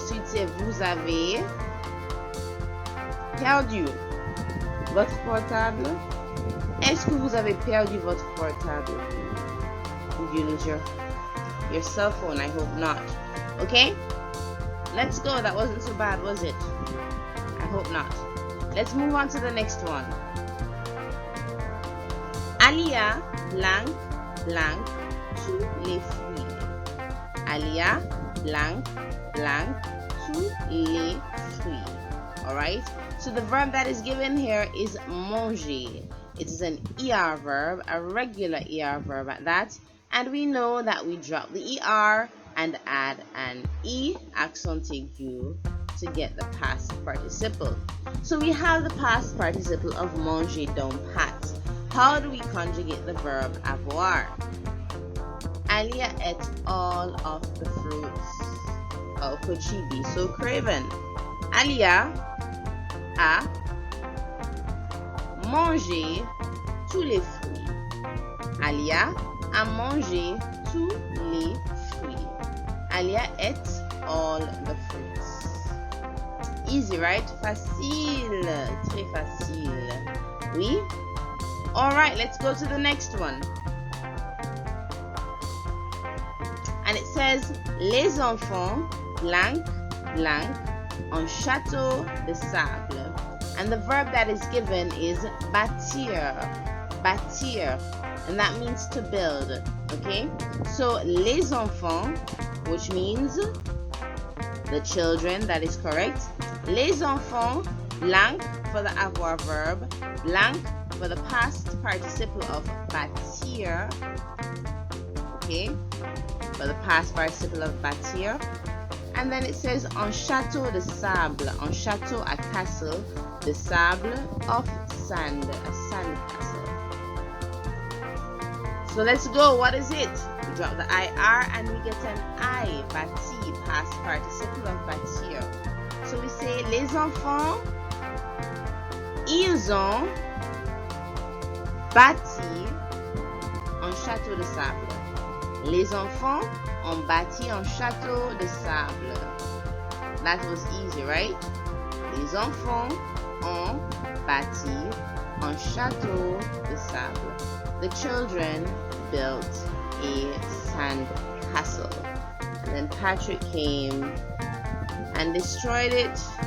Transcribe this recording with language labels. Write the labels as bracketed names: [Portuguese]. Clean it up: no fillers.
[English] So you'd say, [French] vous avez perdu votre portable. Est-ce que vous avez perdu votre portable? [English] Did you lose your cell phone? I hope not. Okay? Let's go. That wasn't so bad, was it? I hope not. Let's move on to the next one. [French] Alia blanc blanc tous les fruits. Alia blanc blanc tous les fruits. [English] Alright, so the verb that is given here is manger. It is an ER verb, a regular ER verb at that, and we know that we drop the ER and add an E accent aigu to get the past participle. So we have the past participle of manger down pat. How do we conjugate the verb avoir? Alia ate all of the fruits. How could she be so craven? [French] Alia a mangé tous les fruits. Alia a mangé tous les fruits. [English] Alia ate all the fruits. Easy, right? [French] Facile. Très facile. Oui? [English] Alright, let's go to the next one. [French] And it says, les enfants blanc blanc en château de sable. [English] And the verb that is given is bâtir. Bâtir. And that means to build. Okay? So, [French] les enfants, [English] which means the children, that is correct. Les enfants, blanc for the avoir verb, blanc for the past participle of bâtir. Okay? For the past participle of bâtir. And then it says [French] en château de sable. En château, [English] a castle. [French] De sable, [English] of sand. A sand castle. So let's go. What is it? We drop the IR and we get an I. Bâti, past participle of bâtir. So we say [French] les enfants, ils ont bâti un château de sable. Les enfants ont bâti un château de sable. [English] That was easy, right? [French] Les enfants ont bâti un château de sable. [English] The children built a sand castle. And then Patrick came and destroyed it.